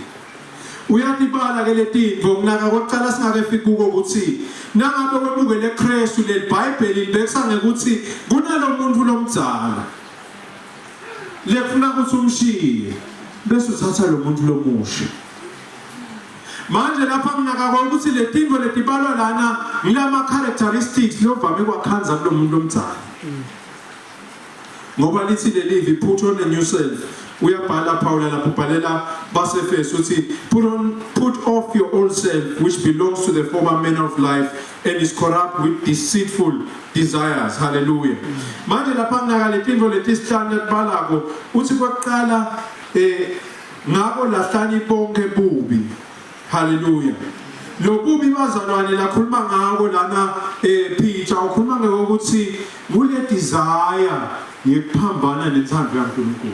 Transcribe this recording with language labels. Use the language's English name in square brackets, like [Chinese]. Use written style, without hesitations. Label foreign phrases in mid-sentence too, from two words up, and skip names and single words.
[Swati] Uyatibala ke letinto kunaka kokucala singakefika kuko ukuthi nangabe webukele Kristu leBhayibheli libekisa ngekuthi kunalomuntu lomdzala lekufuna ukuthi umshiye bese uthatha lo muntu lomusha. Manje lapha kunaka ukuthi letinto letibalwa lana ngilama characteristics lovame kwakhanza kulo muntu lomdzala ngoba lithi lelivi [English] put on a new self. [Swati] Uyabhala Paula lapho ubhalela baseFesu uthi [English] put off your old self which belongs to the former manner of life and is corrupt with deceitful desires. [Swati] Hallelujah. Manje lapha kunaka letinto letisihlanu letbalako uthi kwaqala ngabo lahlani bonke bubi. Hallelujah. Lo bubi bazalwane lakhuluma ngako lana Peter ukhuluma ngokuthi kule desire yekuphambana nethando kaNkulunkulu.